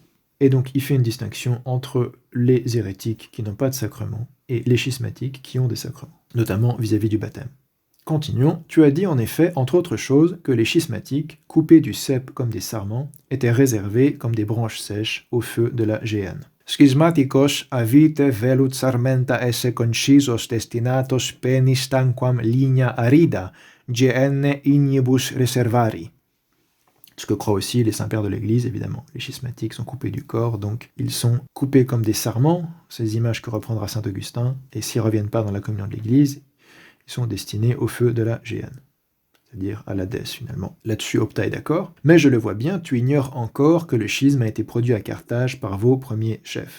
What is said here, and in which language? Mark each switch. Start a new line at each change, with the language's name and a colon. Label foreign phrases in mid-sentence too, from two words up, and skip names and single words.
French: Et donc il fait une distinction entre les hérétiques qui n'ont pas de sacrement et les schismatiques qui ont des sacrements, notamment vis-à-vis du baptême. Continuons. Tu as dit en effet, entre autres choses, que les schismatiques, coupés du cep comme des sarments, étaient réservés comme des branches sèches au feu de la géhenne.
Latin: Schismaticos avite velut sarmenta esse concisos destinatos penis tanquam linea arida, geenne ignibus reservari.
French: Ce que croient aussi les saints-pères de l'Église, évidemment. Les schismatiques sont coupés du corps, donc ils sont coupés comme des sarments, ces images que reprendra saint Augustin, et s'ils ne reviennent pas dans la communion de l'Église, ils sont destinés au feu de la géhenne, c'est-à-dire à l'Hadès finalement. Là-dessus, Optat est d'accord, mais je le vois bien, tu ignores encore que le schisme a été produit à Carthage par vos premiers chefs.